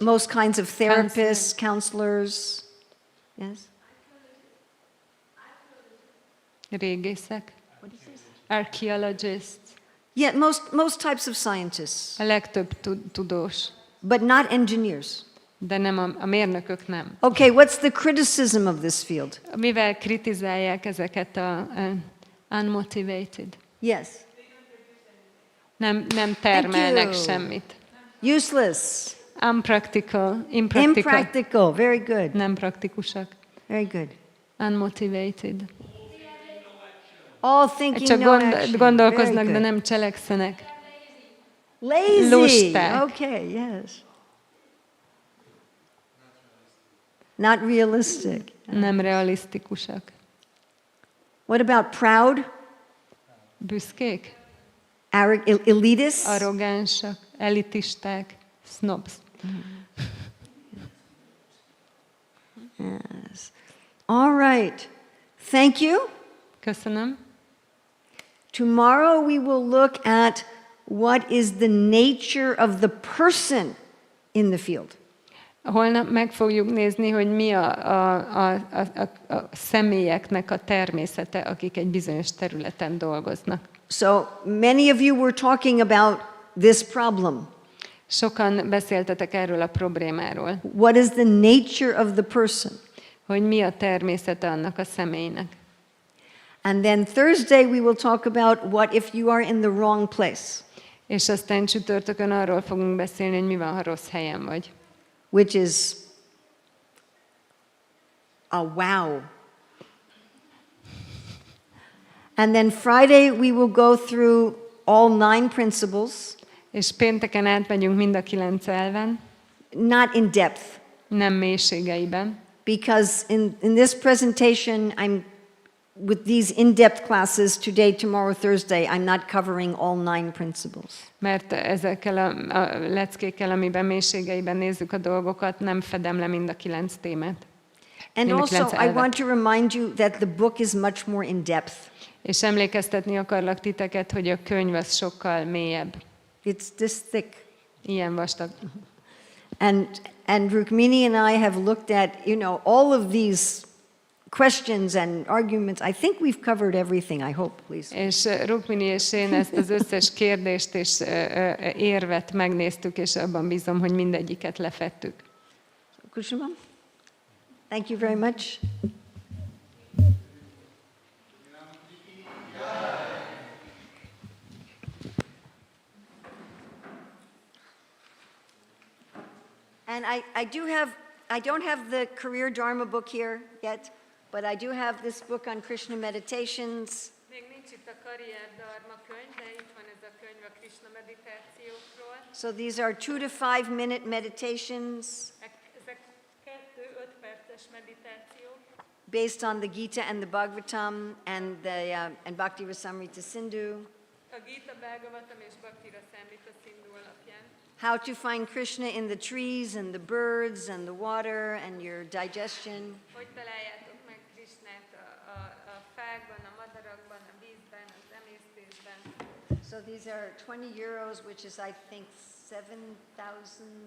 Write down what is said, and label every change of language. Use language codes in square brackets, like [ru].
[en] most kinds of therapists, counselors, yes. [hu] régészek, [en] archaeologists, Yeah, most types of scientists, [hu] a legtöbb tudós, [en] but not engineers. [hu] de nem a mérnökök nem. [en] Okay, what's the criticism of this field? [hu] Mivel kritizálják ezeket a unmotivated? [en] Yes. [hu] Nem termelnek [en] you. [hu] semmit. [en] Useless. Impractical. Impractical. Very good. [hu] Nem praktikusak. [en] Very good. Unmotivated. All thinking [hu] Csak [en] no action. [hu] gondolkoznak, [en] Very [hu] de [en] good. [hu] nem cselekszenek. [en] Lazy. [hu] Lusták. [en] Okay, yes. Not realistic. [hu] Nem realisztikusak. [en] What about proud, [hu] Büszkék, [en] elitist? [hu] arrogánsak, elitisták, snobs. [en] Yes. All right. Thank you. [hu] Köszönöm. [en] Tomorrow we will look at what is the nature of the person in the field. [hu] Holnap meg fogjuk nézni, hogy mi a személyeknek a természete, akik egy bizonyos területen dolgoznak. [en] So many of you were talking about this problem. [hu] Sokan beszéltetek erről a problémáról, [en] What is the nature of the person? [hu] hogy mi a természete annak a személynek. [en] And then Thursday we will talk about what if you are in the wrong place, [hu] És aztán csütörtökön arról fogunk beszélni, hogy mi van, ha rossz helyen vagy. [en] which is a wow. And then Friday we will go through all 9 principles, [hu] És pénteken átmegyünk mind a 9 elven, [en] not in depth, [hu] nem mélységeiben, [en] because in this presentation, I'm with these in-depth classes today, tomorrow, Thursday, I'm not covering all 9 principles. [hu] mert ezekkel a leckékkel, amiben mélységeiben nézzük a dolgokat, nem fedem le mind a 9 témát. [en] And [hu] Mind a [en] also, [hu] 9 [en] I [hu] elvet. [en] want to remind you that the book is much more in depth. [hu] És emlékeztetni akarlak titeket, hogy a könyv az sokkal mélyebb. [en] It's this thick. [hu] Ilyen vastag. [en] And Rukmini and I have looked at, all of these questions and arguments. I think we've covered everything, I hope, please. [hu] És Rukmini és én ezt az összes kérdést és érvet megnéztük, és abban bízom, hogy mindegyiket lefettük. [en] Kushima, thank you very much. And I don't have the Karrier Dharma book here yet, but I do have this book on Krishna meditations. [hu] Még nincs itt a Karrier Dharma könyv, de itt van ez a könyv a Krishna meditációkról. [en] So these are 2 to 5 minute meditations [hu] Ezek 2-5 perces meditációk, [en] based on the Gita and the Bhagavatam and Bhakti Rasamrita Sindhu. [hu] a Gita Bhagavatam és Bhakti Rasamrita Sindhu alapján. [en] How to find Krishna in the trees and the birds and the water and your digestion. [hu] Hogy találjátok meg Krishnát a fákban, a madarakban, a vízben, az emésztésben. [en] So these are 20 euros, which is I think 7,500